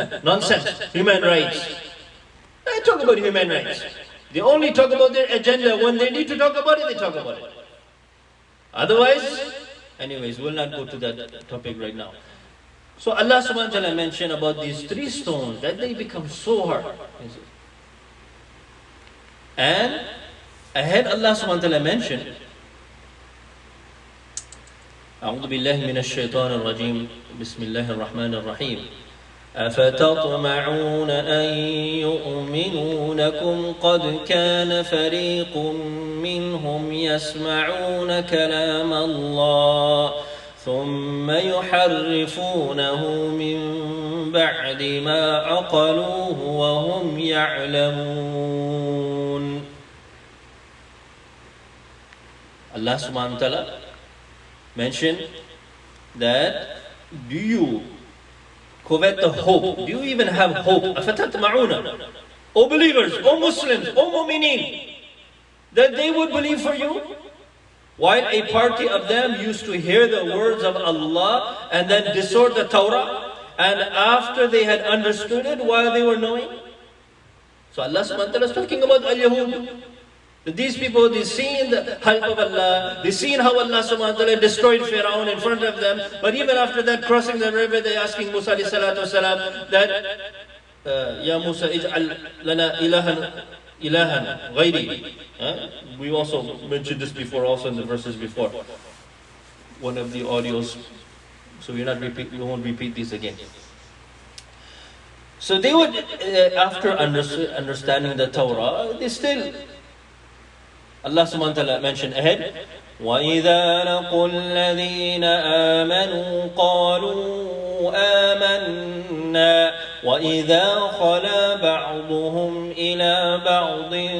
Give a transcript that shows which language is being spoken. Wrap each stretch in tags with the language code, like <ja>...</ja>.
<en>Nonsense, human rights. They talk about human rights. They only talk about their agenda. When they need to talk about it, they talk about it. Otherwise, anyways, we'll not go to that topic right now. So Allah subhanahu wa ta'ala mentioned about these 3 stones, that they become so hard. And ahead Allah subhanahu wa ta'ala mentioned,</en> <ar>أعوذ بالله من الشيطان الرجيم بسم الله الرحمن الرحيم أفتطمعون أن يؤمنوا لكم قد كان فريق منهم يسمعون كلام الله ثم يحرفونه من بعد ما عقلوه وهم يعلمون.</ar> <en>Allah subhanahu wa ta'ala mentioned that, do you covet the hope? Do you even have hope? أَفَتَطْمَعُونَ, O believers, O Muslims, O mu'mineen, that they would believe for you? While a party of them used to hear the words of Allah and then distort the Torah, and after they had understood it, while they were knowing. So Allah subhanahu wa ta'ala is talking about al-Yahud. These people, they seen the help of Allah, they seen how Allah subhanahu wa ta'ala destroyed Fir'aun in front of them, but even after that, crossing the river, they asking Musa alayhi salatu wasalam that, Ya Musa,</en> <ar>ij'al lana ilahan ghayri.</ar> <en>We also mentioned this before, also in the verses before. One of the audios, so we won't repeat these again. So they would, after understanding the Torah, they still, Allah subhanahu wa ta'ala mentioned ahead,</en> <ar>وَإِذَا لَقُوا الَّذِينَ آمَنُوا قَالُوا آمَنَّا وَإِذَا خَلَا بَعْضُهُمْ إِلَى بَعْضٍ</ar>